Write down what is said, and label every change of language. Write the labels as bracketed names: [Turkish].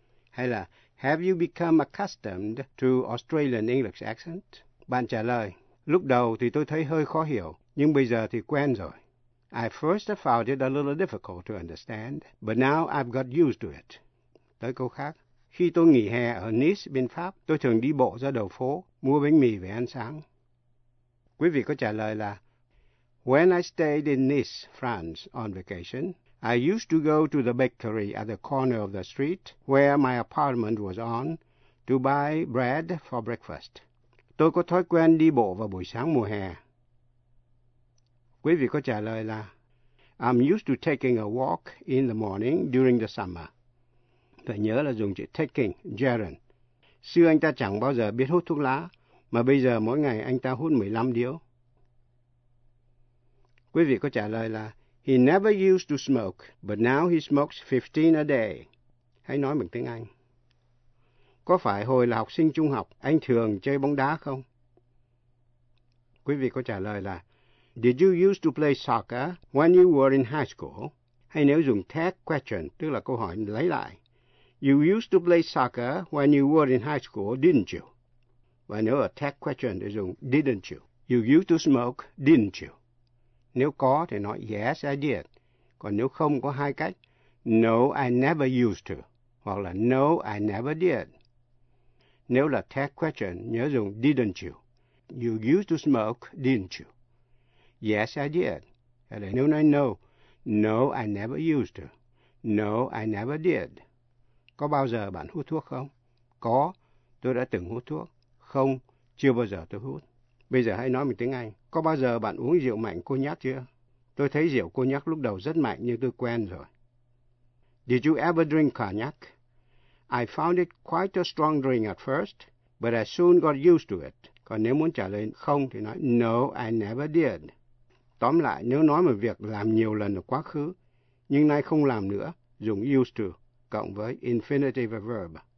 [Vietnamese] Hay là, [English] Have you become accustomed to Australian English accent? [Vietnamese] Bạn trả lời, Lúc đầu thì tôi thấy hơi khó hiểu, nhưng bây giờ thì quen rồi. [English] I first found it a little difficult to understand, but now I've got used to it. [Vietnamese] Tới câu khác, khi tôi nghỉ hè ở Nice bên Pháp, tôi thường đi bộ ra đầu phố, mua bánh mì về ăn sáng. Quý vị có trả lời là, [English] When I stayed in Nice, France, on vacation, I used to go to the bakery at the corner of the street where my apartment was on to buy bread for breakfast. [Vietnamese] Tôi có thói quen đi bộ vào buổi sáng mùa hè. Quý vị có trả lời là, [English] I'm used to taking a walk in the morning during the summer. [Vietnamese] Phải nhớ là dùng chữ taking, gerund. Xưa anh ta chẳng bao giờ biết hút thuốc lá, mà bây giờ mỗi ngày anh ta hút 15 điếu. Quý vị có trả lời là, [English] He never used to smoke, but now he smokes 15 a day. [Vietnamese] Hãy nói bằng tiếng Anh. Có phải hồi là học sinh trung học, anh thường chơi bóng đá không? Quý vị có trả lời là, [English] Did you used to play soccer when you were in high school? [Vietnamese] Hay nếu dùng tag question, tức là câu hỏi lấy lại. [English] You used to play soccer when you were in high school, didn't you? [Vietnamese] Và nếu ở [English] tag question [Vietnamese] thì dùng [English] didn't you? You used to smoke, didn't you? [Vietnamese] Nếu có thì nói [English] yes, I did. [Vietnamese] Còn nếu không có hai cách. [English] No, I never used to. [Vietnamese] hoặc là [English] no, I never did. [Vietnamese] Nếu là [English] test question, [Vietnamese] nhớ dùng [English] didn't you. You used to smoke, didn't you? Yes, I did. [Vietnamese] Hay là nếu nói [English] no, no, I never used to. No, I never did. [Vietnamese] Có bao giờ bạn hút thuốc không? Có, tôi đã từng hút thuốc. Không, chưa bao giờ tôi hút. Bây giờ hãy nói bằng tiếng Anh. Có bao giờ bạn uống rượu mạnh cô nhát chưa? Tôi thấy rượu cô nhát lúc đầu rất mạnh nhưng tôi quen rồi. [English] Did you ever drink cognac? I found it quite a strong drink at first, but I soon got used to it. [Vietnamese] Còn nếu muốn trả lời không thì nói [English] no, I never did. [Vietnamese] Tóm lại, nếu nói một việc làm nhiều lần ở quá khứ, nhưng nay không làm nữa, dùng used to cộng với infinitive verb.